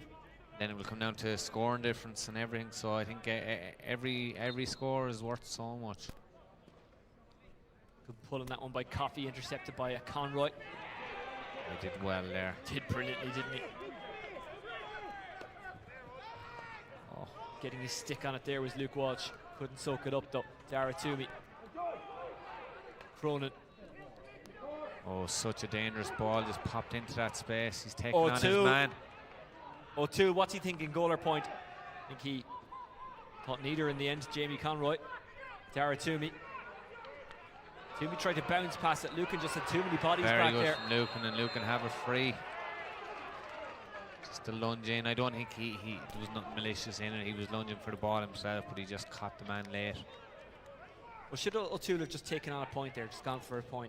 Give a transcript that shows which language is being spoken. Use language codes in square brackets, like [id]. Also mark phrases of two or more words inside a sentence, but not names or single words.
[en] Then it will come down to scoring difference and everything. So I think every score is worth so much. Good pull on that one by Coffey, intercepted by Conroy. He did well there. Did brilliantly, didn't he? Oh, getting his stick on it there was Luke Walsh. Couldn't soak it up though. Dara Toomey. Cronin. Oh, such a dangerous ball, just popped into that space. He's taking on his man. O'Toole, what's he thinking, goal or point? I think he thought neither in the end. Jamie Conroy. Dara Toomey. Toomey tried to bounce past it. Lucan just had too many bodies back there. Very good from Lucan, and Lucan have it free. Just a lunge in. I don't think there was nothing malicious in it. He was lunging for the ball himself, but he just caught the man late. Well, should O'Toole have just taken on a point there, just gone for a point?